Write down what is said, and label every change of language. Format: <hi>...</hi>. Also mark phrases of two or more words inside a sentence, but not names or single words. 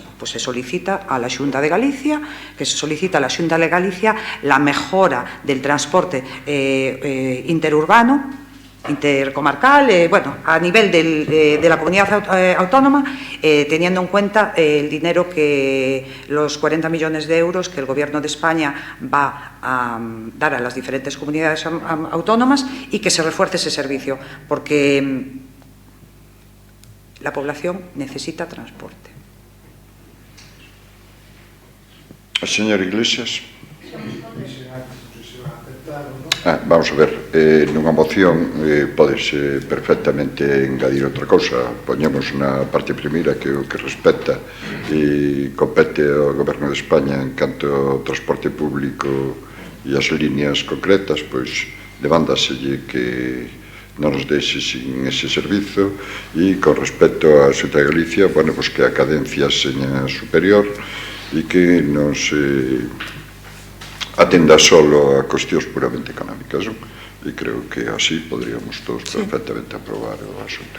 <es>Pues se solicita a la Xunta de Galicia, la mejora del transporte interurbano, intercomarcal, a nivel de la comunidad autónoma, teniendo en cuenta el dinero los 40 millones de euros que el Gobierno de España va a dar a las diferentes comunidades autónomas, y que se refuerce ese servicio, porque la población necesita transporte. Señor Iglesias.</es> <gl>Vamos a ver, nunha moción podese perfectamente engadir outra cousa. Poñemos na parte primeira que o que respecta e compete ao Goberno de España en canto ao transporte público e as líneas concretas, pois demándaselle que non nos deixe sin ese servizo, e con respecto a Xunta de Galicia, que a cadencia seña superior e que non se atenda solo a cuestións puramente económicas, e creo que así podríamos todos perfectamente aprobar o asunto.</gl>